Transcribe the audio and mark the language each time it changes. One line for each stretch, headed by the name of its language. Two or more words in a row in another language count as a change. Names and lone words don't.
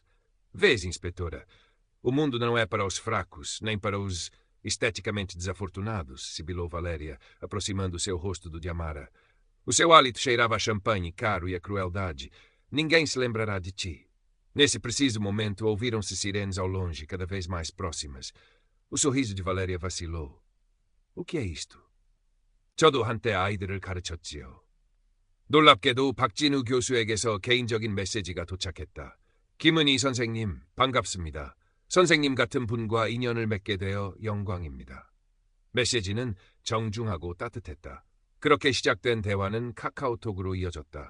Portuguese: Vês, inspetora, o mundo não é para os fracos, nem para os esteticamente desafortunados, sibilou Valéria, aproximando o seu rosto do de Amara. O seu hálito cheirava a champanhe caro e a crueldade. Ninguém se lembrará de ti. Nesse preciso momento, ouviram-se sirenes ao longe, cada vez mais próximas. O sorriso de Valéria vacilou. O que é isto?
Korean: 저도 한때 아이들을 가르쳤지요. 놀랍게도 박진우 교수에게서 개인적인 메시지가 도착했다. 김은희 선생님, 반갑습니다. 선생님 같은 분과 인연을 맺게 되어 영광입니다. 메시지는 정중하고 따뜻했다. 그렇게 시작된 대화는 카카오톡으로 이어졌다.